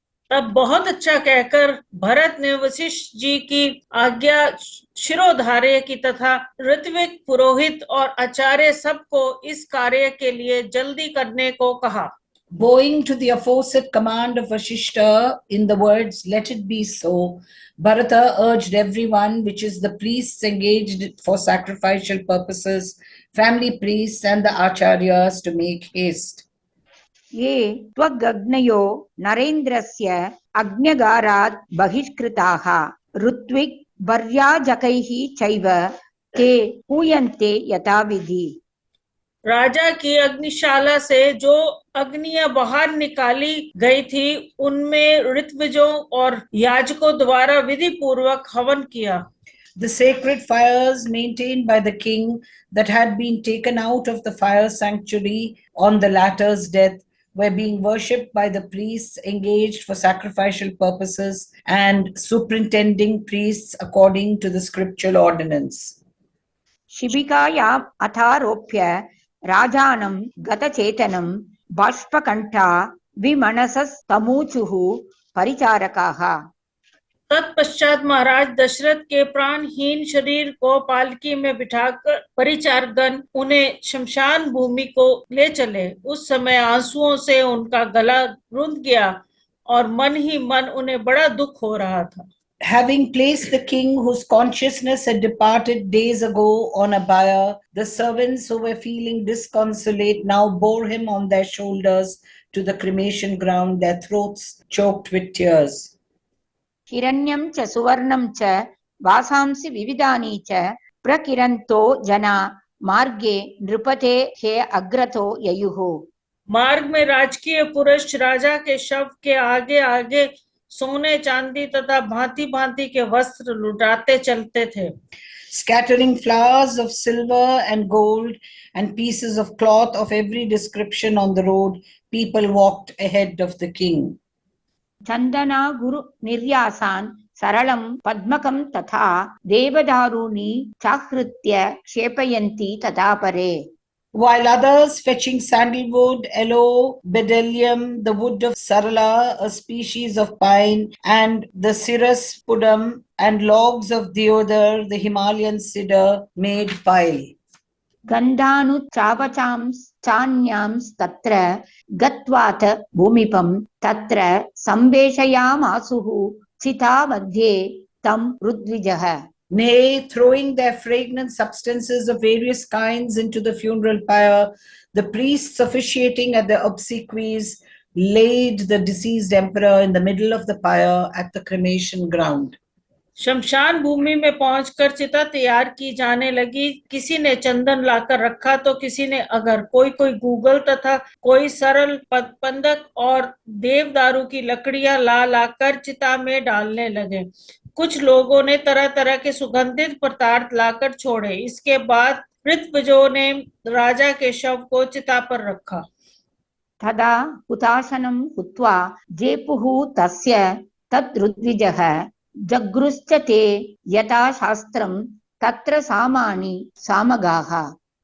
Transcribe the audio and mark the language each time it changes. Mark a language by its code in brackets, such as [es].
[hi] तब बहुत अच्छा कहकर भरत ने वशिष्ठ जी की आज्ञा शिरोधार्य की तथा ऋत्विक पुरोहित और आचार्य सबको इस कार्य के लिए जल्दी करने को कहा। [en] Bowing to the aforesaid command of Vashishta in the words, "Let it be so," Bharata urged everyone, which is the priests engaged for sacrificial purposes, family priests and the acharyas, to make haste. [sa] ये त्वगग्नयो नरेन्द्रस्य अग्न्यगारात् बहिष्कृताः ऋत्विक् वर्याजकैः चैव ते पूयन्ते यथाविधि। [hi] राजा की अग्निशाला से जो अग्नियां बाहर निकाली गई थी उनमें ऋत्विजों और याजकों द्वारा विधि पूर्वक हवन किया। [en] The sacred fires maintained by the king that had been taken out of the fire sanctuary on the latter's death were being worshipped by the priests engaged for sacrificial purposes and superintending priests according to the scriptural ordinance. [sa] शिबिकायाम् अथारोप्य राजानं गतचेतनं बाष्पकण्ठा विमनसस्तमूचुः परिचारकाः। [hi] तत्पश्चात महाराज दशरथ के प्राणहीन शरीर को पालकी में बिठाकर परिचारगण उन्हें शमशान भूमि को ले चले। उस समय आंसुओं से उनका गला रुंध गया और मन ही मन उन्हें बड़ा दुख हो रहा था। [en] Having placed the king whose consciousness had departed days ago on a bier, the servants who were feeling disconsolate now bore him on their shoulders to the cremation ground, their throats choked with tears. [sa] हिरण्यं च सुवर्णं च वासांसि विविधानि च प्रकिरन्तो जना मार्गे नृपते हे अग्रतो ययुः। [hi] मार्ग में राजकीय पुरुष राजा के शव के आगे आगे सोने चांदी तथा भांति भांति के वस्त्र लुटाते चलते थे। [en] Scattering flowers of silver and gold and pieces of cloth of every description on the road, people walked ahead of the king. [sa] Chandana गुरु निर्यासान् सरलं पद्मकं तथा देवदारूणि चाहृत्य क्षेपयन्ति तथा परे. [en] While others fetching sandalwood, aloe, bdellium, the wood of sarala, a species of pine, and the cirrus pudum, and logs of deodar, the Himalayan cedar, made pile. [sa] गन्धानुचावचांश्चान्यांस्तत्र गत्वाथ भूमिपं तत्र संवेशयामासुः चिता मध्ये तं ऋद्विजः. [en] Nay, throwing their fragrant substances of various kinds into the funeral pyre, the priests officiating at the obsequies laid the deceased emperor in the middle of the pyre at the cremation ground. [hi] शमशान भूमि में पहुंचकर चिता तैयार की जाने लगी. किसी ने चंदन लाकर रखा तो किसी ने अगर, कोई गूगल तथा कोई सरल पंदक और देवदारू की लकड़ियां लाकर चिता में डालने लगे. कुछ लोगों ने तरह तरह के सुगंधित पदार्थ लाकर छोड़े. इसके बाद ऋत्विजों ने राजा के शव को चिता पर रखा. [sa] तदा हुताशनं हुत्वा जेपुः तस्य तत् ऋद्विजः जगृश्च ते यथा शास्त्रं तत्र सामानि सामगाः.